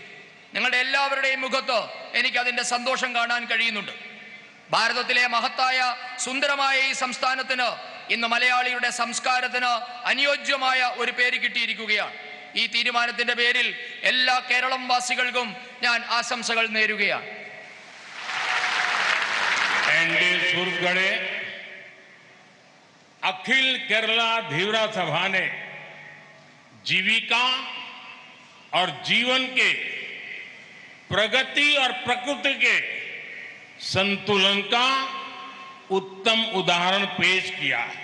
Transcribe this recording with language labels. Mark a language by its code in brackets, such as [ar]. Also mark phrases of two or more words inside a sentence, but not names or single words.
[ml] നിങ്ങളുടെ എല്ലാവരുടെയും മുഖത്ത് എനിക്ക് അതിൻ്റെ സന്തോഷം കാണാൻ കഴിയുന്നുണ്ട്. ഭാരതത്തിലെ മഹത്തായ സുന്ദരമായ ഈ സംസ്ഥാനത്തിന് ഇന്ന് മലയാളിയുടെ സംസ്കാരത്തിന് അനുയോജ്യമായ ഒരു പേര് കിട്ടിയിരിക്കുകയാണ്. ഈ തീരുമാനത്തിന്റെ പേരിൽ എല്ലാ കേരളം വാസികൾക്കും ഞാൻ ആശംസകൾ നേരുകയാണ്. [hi] एनडे सूरतगढ़े अखिल केरला धीवरा सभा ने जीविका और जीवन के प्रगति और प्रकृति के संतुलन का उत्तम उदाहरण पेश किया है.